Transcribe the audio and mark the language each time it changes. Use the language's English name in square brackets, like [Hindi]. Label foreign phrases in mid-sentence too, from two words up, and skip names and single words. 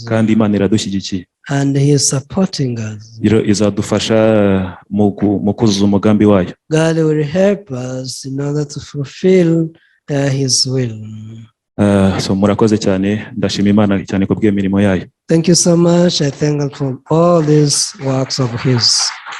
[Kinyarwanda] Kandi Imana iradushyigikiye. [English] And he is supporting us. [Kinyarwanda] Izadufasha mu kuzuza umugambi wayo. [English] God will help us in order to fulfill his will. [Kinyarwanda] So murakoze cyane, ndashima Imana cyane ku bw'imirimo yayo. [English] Thank you so much. I thank God for all these works of his.